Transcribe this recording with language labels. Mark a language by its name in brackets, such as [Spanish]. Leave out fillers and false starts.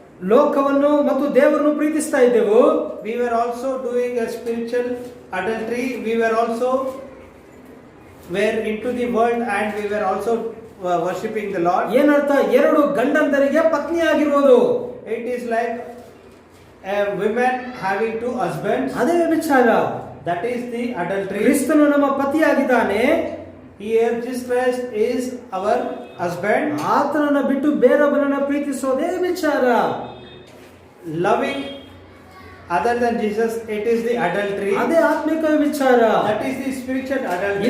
[Kannada] ಲೋಕವನ್ನು ಮತ್ತು ದೇವರನ್ನು ಪ್ರೀತಿಸ್ತಾ ಇದ್ದೆವು. [English] We were also doing a spiritual adultery. We were also into the world and we were also worshipping the Lord. [Kannada] ಏನರ್ಥ? ಎರಡು ಗಂಡಂದರಿಗೆ ಪತ್ನಿಯಾಗಿರುವುದು. [English] It is like a woman having two husbands. [Kannada] ಅದೇ ವ್ಯಭಿಚಾರ. [English] That is the adultery. [Kannada] ಕ್ರಿಸ್ತನು ನಮ್ಮ ಪತಿಯಾಗಿದ್ದಾನೆ. [English] Here Jesus Christ is our husband. [Kannada] ಆತನನ್ನ ಬಿಟ್ಟು ಬೇರೊಬ್ಬರನ್ನ ಪ್ರೀತಿಸೋದೇ ವಿಚಾರ. [English] Loving other than Jesus, it is the adultery. [Kannada] ಅದೇ ಆತ್ಮಿಕ ವಿಚಾರ. [English] That is the spiritual adultery.